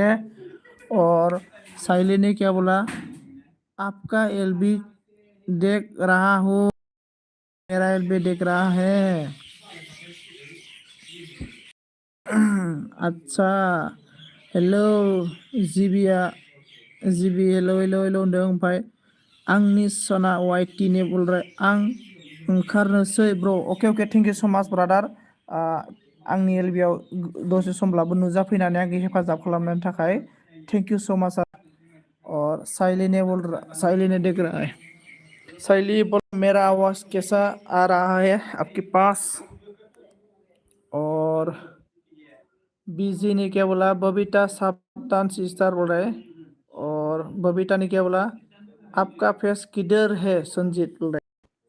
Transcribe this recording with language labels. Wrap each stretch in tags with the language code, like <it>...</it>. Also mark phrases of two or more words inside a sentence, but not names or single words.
<hi>और साइली ने क्या बोला, आपका एलबी देख रहा हूँ, मेरा एलबी देख रहा है।</hi> <en>अच्छा hello GB hello hello hello होनदों।</en> <brx>ओमफ्राय आंनि सना वाइटि</brx> <hi>ने बोल रहा है</hi> <brx>आं ओंखारनोसै ब्र।</brx> <en>OK thank you so much brother.</en> <brx>आंनि एलबियाव दसे समब्लाबो नुजाफैनानै आंखौ हेफाजाब खालामनायनि थाखाय</brx> <en>thank you so much.</en> <hi>और साइली ने देख रहा है। साइली बोल मेरा आवाज़ कैसा आ रहा है आपके पास। और बीजी ने क्या बोला, बबीता सावधान सिस्टर बोल रहा है। और बबीता ने क्या बोला, आपका फेस किधर है संजीत बोल रहा है।</hi>